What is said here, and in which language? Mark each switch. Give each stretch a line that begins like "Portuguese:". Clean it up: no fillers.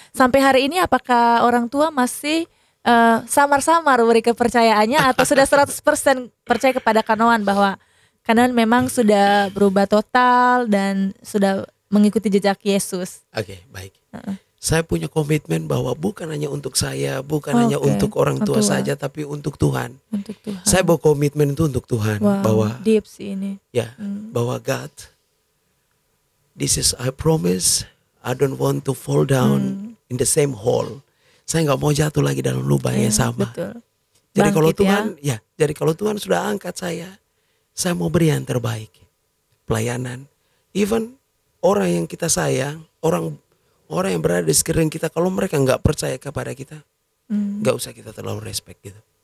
Indonesian: Sampai hari ini apakah orang tua masih samar-samar beri kepercayaannya atau sudah 100% percaya kepada Kanoan bahwa Kanoan memang sudah berubah total dan sudah mengikuti jejak Yesus? Oke, baik. Saya punya komitmen bahwa bukan hanya untuk saya, bukan hanya untuk orang tua saja, tapi untuk Tuhan. Untuk Tuhan. Saya bawa komitmen itu untuk Tuhan. Wow, Bahwa deep sih ini. ya, bahwa
English: God, this is I promise, I don't want to fall down in the same hole.
Indonesian: Saya nggak mau jatuh lagi dalam lubang yang sama. Betul. Jadi kalau Bangkit Tuhan, jadi kalau Tuhan sudah angkat saya mau beri yang terbaik. Pelayanan, even orang yang kita sayang, orang yang berada di sekeliling kita, kalau mereka nggak percaya kepada kita, nggak usah kita terlalu respect gitu.